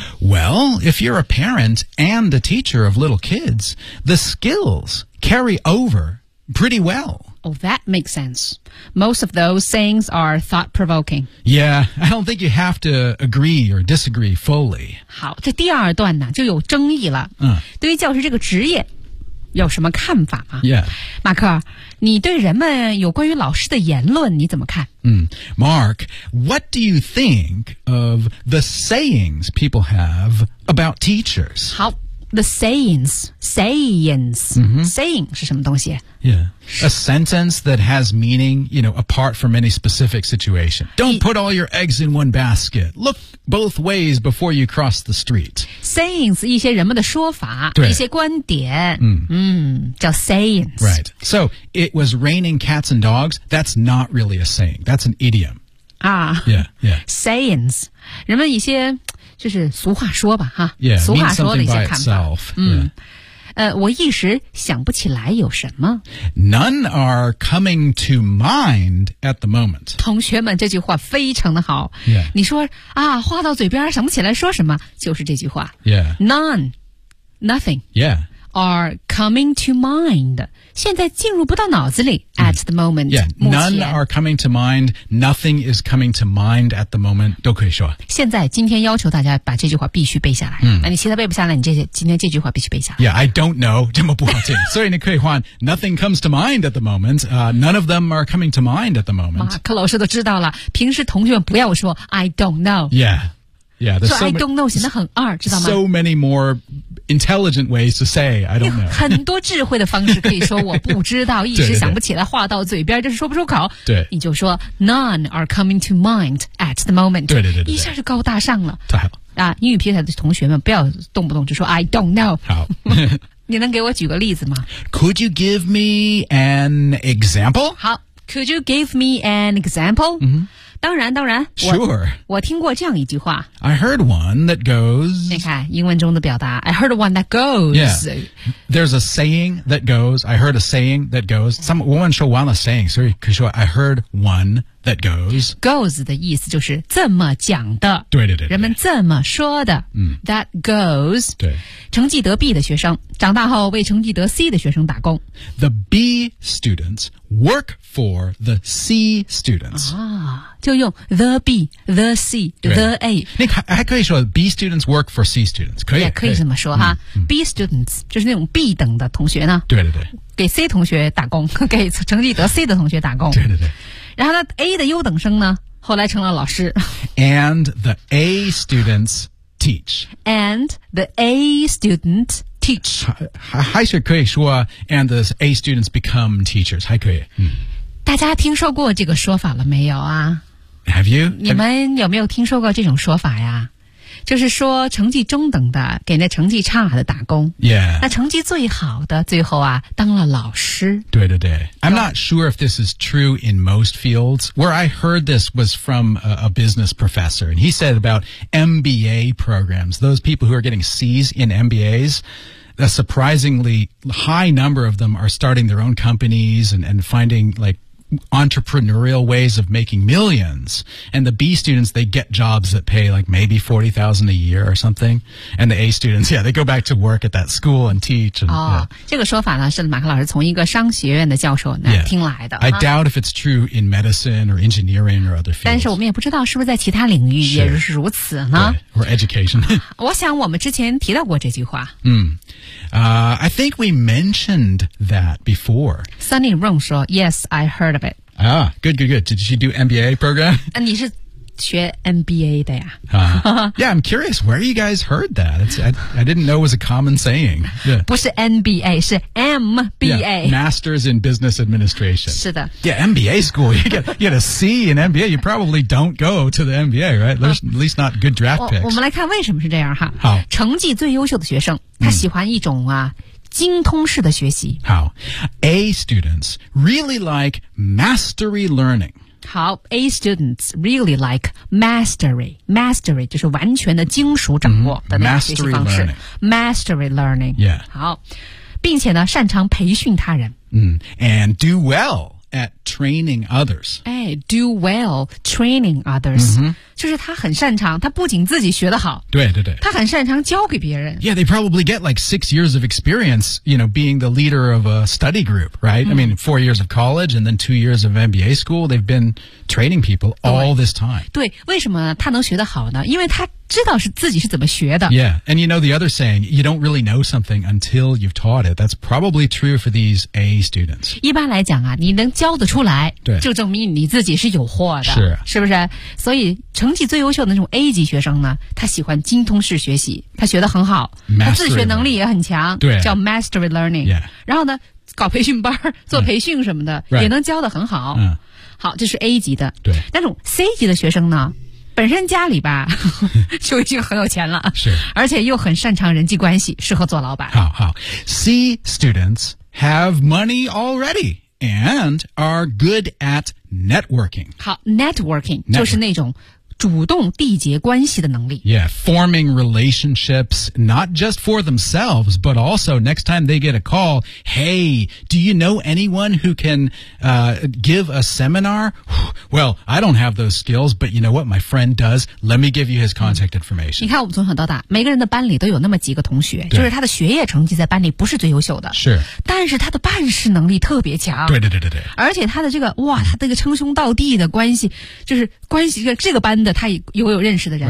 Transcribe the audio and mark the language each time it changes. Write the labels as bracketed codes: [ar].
[en] Well, if you're a parent and a teacher of little kids, the skills carry over pretty well. Oh, that makes sense. Most of those sayings are thought-provoking. Yeah, I don't think you have to agree or disagree fully. [zh] 好，这第二段呢就有争议了。对于教师这个职业有什么看法吗？ [en] Yeah. [zh] 马克，你对人们有关于老师的言论你怎么看？ [en] Mark, what do you think of the sayings people have about teachers? [zh] 好。 [en] The sayings,、 [zh] saying 是什么东西？ [en] Yeah, a sentence that has meaning, you know, apart from any specific situation. Don't put all your eggs in one basket. Look both ways before you cross the street. [zh] Sayings, 一些人们的说法，一些观点，叫 sayings. [en] Right, so it was raining cats and dogs. That's not really a saying. That's an idiom. Ah, yeah, yeah. [zh] Sayings, 人们一些就是俗话说吧，哈， [en] yeah, [zh] 俗话说的一些看法。我一时想不起来有什么。 [en] None are coming to mind at the moment. [zh] 同学们，这句话非常的好。 [en] Yeah. [zh] 你说啊，话到嘴边想不起来说什么，就是这句话。 [en] Yeah. None, nothing. Yeah. Are coming to mind. [zh] 现在进入不到脑子里 [en] at the moment. Yeah, none are coming to mind. Nothing is coming to mind at the moment. [zh] 都可以说。现在今天要求大家把这句话必须背下来。那你其他背不下来，你今天这句话必须背下来。 [en] Yeah, I don't know. [zh] 这么不好听。所以你可以换 [en] Nothing comes to mind at the moment. None of them are coming to mind at the moment. [zh] 马克老师都知道了。平时同学们不要说 [en] I don't know. Yeah. Yeah, so I don't know [zh] 显得很二，知道吗？ [en] So many more intelligent ways to say, I don't know. [zh] 很多智慧的方式可以说我不知道，一时想不起来，话到嘴边就是说不出口。对。你就说 [en] none are coming to mind at the moment. [zh] 对对对对。一下就高大上了。太好。啊，英语平台的同学们不要动不动就说 [en] I don't know. [zh] 好。你能给我举个例子吗？ [en] Could you give me an example? 好。Could you give me an example?、 Mm-hmm. [zh] 当然当然 [en] Sure. [zh] 我听过这样一句话 [en] I heard one that goes 你看英文中的表达 I heard one that goes Yeah. There's a saying that goes I heard a saying that goes Some woman show one a saying Sorry, [zh] 可以说 [en] I heard one that goes [zh] Goes 的意思就是这么讲的对对 对, 对人们这么说的、嗯、 [en] That goes [zh] 对成绩得 B 的学生长大后为成绩得 C 的学生打工 [en] The B students work for the C students [zh] 啊就用 the B, the C, the A 你还可以说 [en] B students work for C students [zh] 可以也可以这么说哈、嗯嗯、B students 就是那种 B 等的同学呢对对对给 C 同学打工给成绩得 C 的同学打工对对对然后呢 A 的优等生呢后来成了老师 [en] And the A students teach And the A student teach [zh] 还是可以说 [en] And the A students become teachers [zh] 还可以、嗯大家听说过这个说法了没有啊 [en] Have you? [zh] 你们有没有听说过这种说法呀就是说成绩中等的给那成绩差的打工 [en] Yeah [zh] 那成绩最好的最后啊当了老师对对对 [en] I'm not sure if this is true in most fields Where I heard this was from a business professor And he said about MBA programs Those people who are getting C's in MBAsA surprisingly high number of them are starting their own companies and finding like entrepreneurial ways of making millions. And the B students, they get jobs that pay like maybe $40,000 a year or something. And the A students, yeah, they go back to work at that school and teach. And,、 oh, yeah. [zh] 这个说法呢是马克老师从一个商学院的教授那、 [en] yeah. [zh] 听来的。 [en] I doubt if it's true in medicine or engineering or other fields. [zh] 但是我们也不知道是不是在其他领域也是如此呢。 [en] Right. Or education. [zh] 我想我们之前提到过这句话。 [en] 嗯、mm. I think we mentioned that before. Sunny Rong 说 Yes, I heard of it. Ah, good, good, good. Did she do MBA program? [zh] 你是学 MBA 的呀、 [en] Yeah, I'm curious. Where you guys heard that? I didn't know it was a common saying. Yeah. [zh] 不是 MBA, 是 MBA. [en] Yeah, Masters in Business Administration. [zh] 是的。 [en] Yeah, MBA school. You get a C in MBA. You probably don't go to the MBA, right? There's at least not good draft picks. [zh] 我们来看为什么是这样哈。好。成绩最优秀的学生。他喜欢一种啊精通式的学习。 [en] 好 ，A students really like mastery learning. 好 ，A students really like mastery. [zh] Mastery 就是完全的精熟掌握的那种学习方式。 [en] Mastery learning. Yeah. [zh] 好，并且呢，擅长培训他人。 [en] 嗯、and do well at training others. 哎 ，do well training others.、 Mm-hmm. [zh] 就是他很擅长，他不仅自己学得好，对对对，他很擅长教给别人。 [en] Yeah, they probably get like 6 years of experience, you know, being the leader of a study group, right?、 [zh] 嗯、 [en] I mean, 4 years of college and then 2 years of MBA school, they've been training people all this time. [zh] 对，为什么他能学得好呢？因为他知道是自己是怎么学的。 [en] Yeah, and you know the other saying, you don't really know something until you've taught it. That's probably true for these A students. [zh] 一般来讲啊，你能教得出来，对，就证明你自己是有货的，是，是不是？所以成绩最优秀的那种 A 级学生呢，他喜欢精通式学习，他学得很好， [en] mastery、 [zh] 他自学能力也很强，对，叫 mastery learning、 [en] yeah.。 [zh] 然后呢，搞培训班做培训什么的， [en] right. [zh] 也能教得很好。好，这是 A 级的。对，那种 C 级的学生呢，本身家里吧就已经很有钱了，是，而且又很擅长人际关系，适合做老板。 [en] 好好 ，C students have money already and are good at networking [zh] 好。好 ，networking 就是那种。主动缔结关系的能力。 [en] Yeah, forming relationships, not just for themselves, but also next time they get a call, hey, do you know anyone who can, give a seminar? Well, I don't have those skills, but you know what? My friend does. Let me give you his contact information. [zh] 你看我们从小到大，每个人的班里都有那么几个同学，就是他的学业成绩在班里不是最优秀的。是。但是他的办事能力特别强。对对对对对。而且他的这个，哇，他这个称兄道弟的关系，就是关系这个班的的他有认识的人、